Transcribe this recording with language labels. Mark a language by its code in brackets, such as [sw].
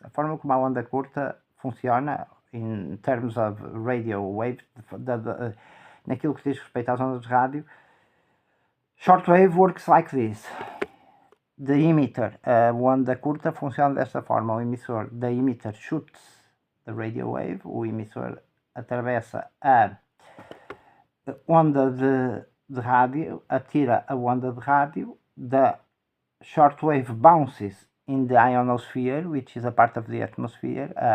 [pt] A forma como a onda curta funciona [en] in terms of radio wave, [pt] naquilo que diz respeito às ondas de rádio. [en] Shortwave works like this. The emitter, [pt] a onda curta, funciona desta forma. O emissor, [en] the emitter shoots the radio wave. [pt] O emissor atravessa a onda de rádio, atira a onda de rádio. [en] The shortwave bounces in the ionosphere, which is a part of the atmosphere.